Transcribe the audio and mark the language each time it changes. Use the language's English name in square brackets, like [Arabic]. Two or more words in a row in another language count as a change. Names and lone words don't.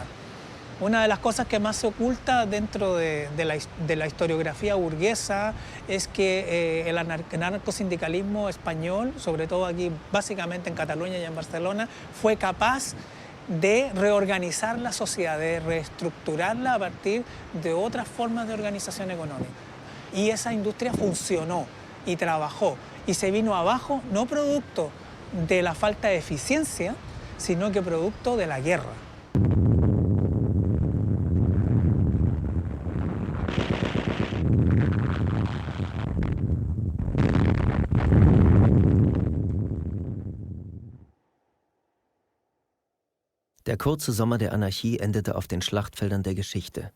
[Spanish] Una de las cosas que más se oculta dentro de la historiografía burguesa es que el anarcosindicalismo español, sobre todo aquí básicamente en Cataluña y en Barcelona, fue capaz de reorganizar la sociedad, de reestructurarla a partir de otras formas de organización económica. Y esa industria funcionó y trabajó y se vino abajo no producto de la falta de eficiencia, sino que producto de la guerra. [German] Der kurze Sommer der Anarchie endete auf den Schlachtfeldern der Geschichte.